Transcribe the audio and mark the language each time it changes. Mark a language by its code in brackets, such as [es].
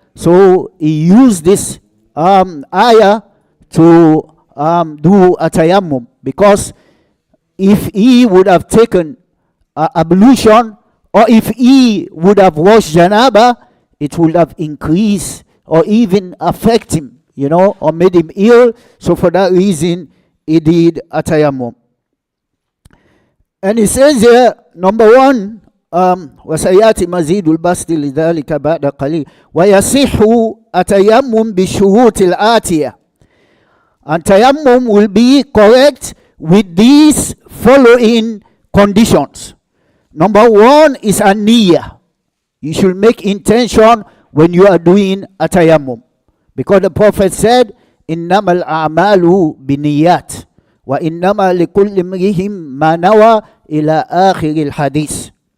[en] So he used this ayah to do a tayammum, because if he would have taken ablution, or if he would have washed janaba, it would have increased or even affect him, or made him ill. So for that reason, he did a tayammum. And he says here, number one, [ar] وسيأتي مزيد البسط لذلك بعد قليل ويصح التيمم بالشروط الآتية. [en] And tayammum will be correct with these following conditions. Number one is a niyyah. You should make intention when you are doing a tayammum, because the Prophet said, إِنَّمَا الْأَعْمَالُ بِنِيَّاتٍ وَإِنَّمَا لِكُلِّ امْرِئٍ مَّا نَوَى إِلَى آخِرِ الْحَدِيثِ.